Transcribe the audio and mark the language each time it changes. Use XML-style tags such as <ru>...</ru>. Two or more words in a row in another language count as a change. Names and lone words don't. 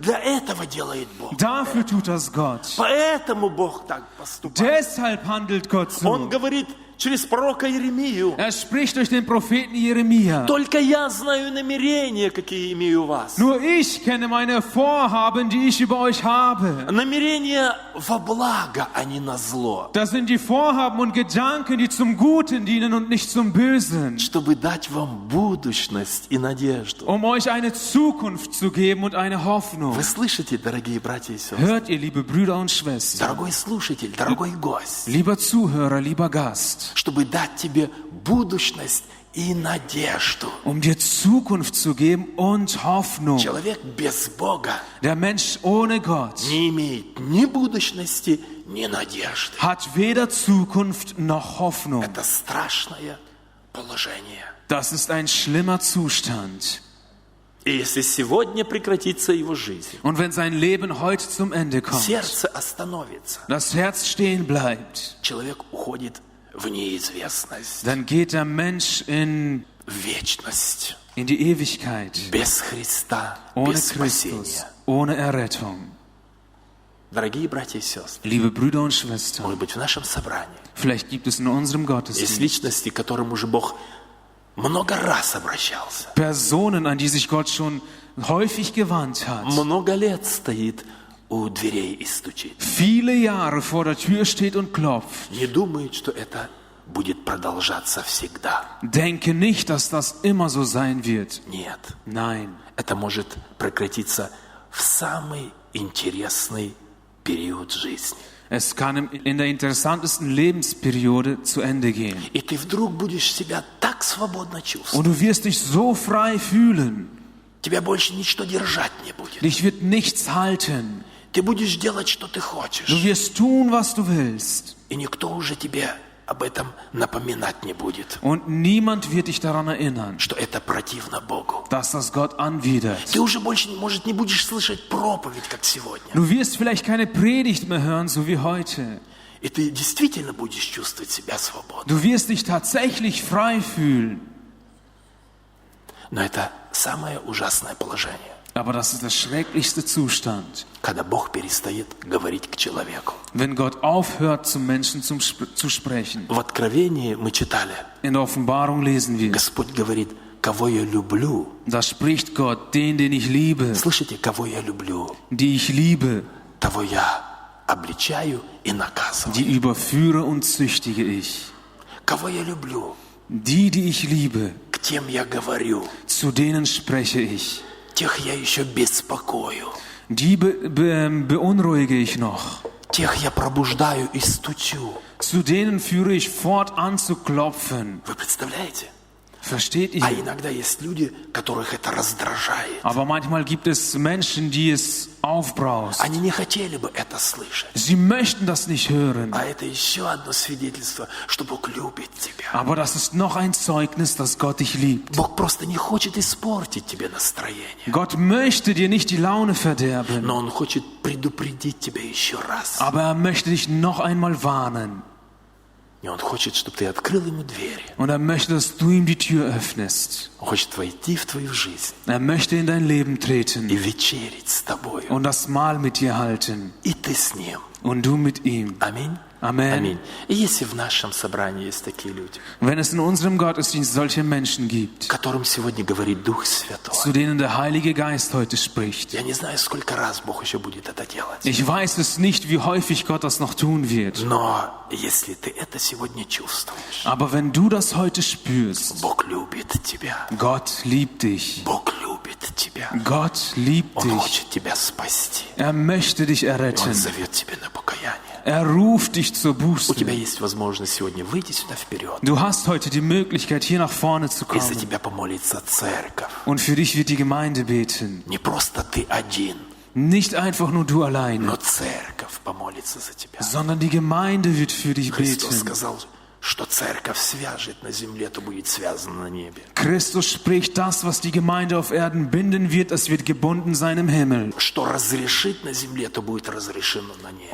<ru>Для этого делает Бог.</ru> <de>Dafür tut das Gott.</de> <ru>Поэтому Бог так поступает.</ru> <de>Deshalb handelt Gott</de> <ru>Он</ru> <de>so.</de> <ru>говорит через пророка Иеремию:</ru> <de>Er spricht durch den Propheten Jeremia.</de> <ru>«Только я знаю намерения, какие имею у вас».</ru> <de>Nur ich kenne meine Vorhaben, die ich über euch habe.</de> <ru>Намерения во благо, а не на зло.</ru> <de>Das sind die Vorhaben und Gedanken, die zum Guten dienen und nicht zum Bösen.</de> <ru>Чтобы дать вам будущность и надежду.</ru> <de>Um euch eine Zukunft zu geben und eine Hoffnung.</de> <ru>Вы слышите, дорогие братья и сестры?</ru> <de>Hört ihr, liebe Brüder und Schwestern,</de> <ru>Дорогой слушатель, дорогой гость.</ru> <de>lieber Zuhörer, lieber Gast,</de> <ru>Чтобы дать тебе будущность и надежду.</ru> <de>um dir Zukunft zu geben und Hoffnung.</de> <ru>Человек без Бога</ru> <de>Der Mensch ohne Gott</de> <ru>не имеет ни будущности, ни надежды.</ru> <de>hat weder Zukunft noch Hoffnung.</de> <ru>Это страшное положение.</ru> <de>Das ist ein schlimmer Zustand.</de> <ru>И если сегодня прекратится его жизнь,</ru> <de>Und wenn sein Leben heute zum Ende kommt,</de> <ru>сердце остановится,</ru> <de>das Herz stehen bleibt,</de> <ru>человек уходит в неизвестность,</ru> <de>dann geht der Mensch in</de> <ru>в вечность,</ru> <de>die Ewigkeit,</de> <ru>без Христа,</ru> <de>ohne</de> <ru>без</ru> <de>Christus,</de> <ru>спасения.</ru> <de>ohne Errettung.</de> <ru>Дорогие братья и сестры,</ru> <de>Liebe Brüder und Schwestern,</de> <ru>может быть, в нашем собрании</ru> <de>vielleicht gibt es in unserem</de> <ru>есть</ru> <de>Gottesdienst</de> <ru>личности, к которым уже Бог много раз обращался.</ru> <de>Personen, an die sich Gott schon häufig gewandt hat,</de> <ru>Много лет стоит у дверей и стучит.</ru> <de>viele Jahre vor der Tür steht und klopft.</de> <ru>Не думает, что это будет продолжаться всегда.</ru> <de>Denke nicht, dass das immer so sein wird.</de> <ru>Нет,</ru> <de>Nein,</de> <ru>это может прекратиться в самый интересный период жизни.</ru> <de>es kann in der interessantesten Lebensperiode zu Ende gehen.</de> <ru>И ты вдруг будешь себя так свободно чувствовать.</ru> <de>Und du wirst dich so frei fühlen.</de> <ru>Тебя больше ничто держать не будет.</ru> <de>Dich wird nichts halten.</de> <ru>Ты будешь делать, что ты</ru> <de>Du</de> <ru>хочешь.</ru> <de>wirst tun, was du willst.</de> <ru>И никто уже тебе об этом напоминать не будет.</ru> <de>Und niemand wird dich daran erinnern,</de> <ru>Что это противно Богу.</ru> <de>dass das Gott anwidert.</de> <ru>Ты уже больше, может, не будешь слышать проповедь, как сегодня.</ru> <de>Du wirst vielleicht keine Predigt mehr hören, so wie heute.</de> <ru>И ты действительно будешь чувствовать себя свободно.</ru> <de>Du wirst dich tatsächlich frei fühlen.</de> <ru>Но это самое ужасное положение,</ru> <de>Aber das ist der schrecklichste Zustand,</de> <ru>когда Бог перестает говорить к человеку.</ru> <de>wenn Gott aufhört, zum Menschen zu sprechen.</de> <ru>В Откровении мы читали,</ru> <de>In der Offenbarung lesen wir,</de> <ru>Господь говорит: кого я люблю.</ru> <de>da spricht Gott, den ich liebe,</de> <ru>Слышите, кого я люблю,</ru> <de>die ich liebe,</de> <ru>того я обличаю и наказываю.</ru> <de>die überführe und züchtige ich.</de> <ru>Кого я люблю,</ru> <de>Die ich liebe,</de> <ru>к тем я говорю,</ru> <de>zu denen spreche ich.</de> <ru>тех я еще беспокою,</ru> <de>Die beunruhige ich noch.</de> <ru>тех я пробуждаю и стучу.</ru> <de>Zu denen führe ich fort an zu klopfen.</de> <ru>Вы представляете?</ru> <de>Versteht ihr?</de> <ru>А иногда есть люди, которых это раздражает.</ru> <de>Aber manchmal gibt es Menschen, die es aufbraust.</de> <ru>Они не хотели бы это слышать.</ru> <de>Sie möchten das nicht hören.</de> <ru>А это еще одно свидетельство, что Бог любит тебя.</ru> <de>Aber das ist noch ein Zeugnis, dass Gott dich liebt.</de> <ru>Бог просто не хочет испортить тебе настроение.</ru> <de>Gott möchte dir nicht die Laune verderben,</de> <ru>Но Он хочет предупредить тебя еще раз.</ru> <de>aber er möchte dich noch einmal warnen.</de> <ru>И Он хочет, чтобы ты открыл Ему двери.</ru> <de>Und er möchte, dass du ihm die Tür öffnest.</de> <ru>Он хочет войти в твою жизнь</ru> <de>Er möchte in dein Leben</de> <ru>и</ru> <de>treten</de> <ru>вечерить с тобою.</ru> <de>und das Mahl mit dir halten.</de> <ru>И ты с Ним.</ru> <de>Und du mit ihm.</de> <ru>Аминь.</ru> <de>Amen.</de> <ru>Аминь. И если в нашем собрании есть такие люди,</ru> <de>Wenn es in unserem Gottesdienst solche Menschen gibt,</de> <ru>которым сегодня говорит Дух Святой,</ru> <de>zu denen der Heilige Geist heute spricht.</de> <ru>я не знаю, сколько раз Бог еще будет это делать.</ru> <de>Ich weiß es nicht, wie häufig Gott das noch tun wird.</de> <ru>Но если ты это сегодня чувствуешь,</ru> <de>Aber wenn du das heute spürst,</de> <ru>Бог любит тебя.</ru> <de>Gott liebt dich.</de> <ru>Bог любит тебя.</ru> <de>Gott liebt</de> <ru>Он</ru> <de>dich.</de> <ru>хочет тебя спасти.</ru> <de>Er möchte dich</de> <ru>Он</ru> <de>erretten.</de> <ru>зовет тебя на покаяние.</ru> <de>Er ruft dich zur</de> <ru>У тебя</ru> <de>Buße.</de> <ru>есть возможность сегодня выйти сюда вперед.</ru> <de>Du hast heute die Möglichkeit, hier nach vorne zu</de> <ru>И за</ru> <de>kommen.</de> <ru>тебя помолится церковь.</ru> <de>Und für dich wird die Gemeinde beten.</de> <ru>Не просто ты один,</ru> <de>Nicht einfach nur du</de> <ru>но</ru> <de>alleine,</de> <ru>церковь помолится за тебя.</ru> <de>sondern die Gemeinde wird für dich</de> <ru>Христос</ru> <de>beten.</de> <ru>сказал, что церковь свяжет на земле, то будет связано на небе.</ru> <de>Christus spricht, das, was die Gemeinde auf Erden binden wird, das wird gebunden sein im Himmel.</de> <ru>Что разрешит на земле, то будет разрешено на небе.</ru>